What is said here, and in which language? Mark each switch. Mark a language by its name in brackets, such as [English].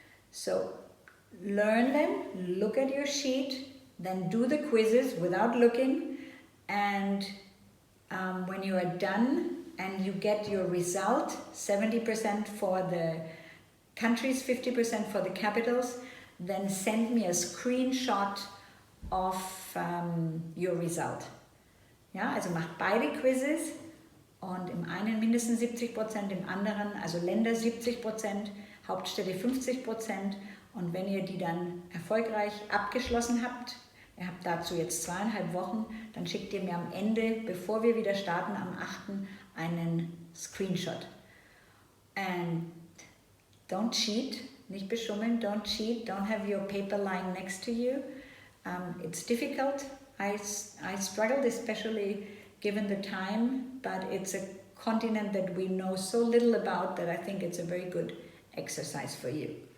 [English] So learn them, look at your sheet, then do the quizzes without looking, and when you are done and you get your result, 70% for the countries, 50% for the capitals, then send me a screenshot of your result. [German] Ja, also macht beide Quizzes und im einen mindestens 70%, im anderen, also Länder 70%, Hauptstädte 50%, und wenn ihr die dann erfolgreich abgeschlossen habt, ihr habt dazu jetzt 2,5 Wochen, dann schickt ihr mir am Ende, bevor wir wieder starten, am 8. einen Screenshot. [English] And don't cheat, [German] nicht beschummeln, [English] don't cheat, don't have your paper lying next to you. It's difficult. I struggled, especially given the time, but it's a continent that we know so little about that I think it's a very good exercise for you.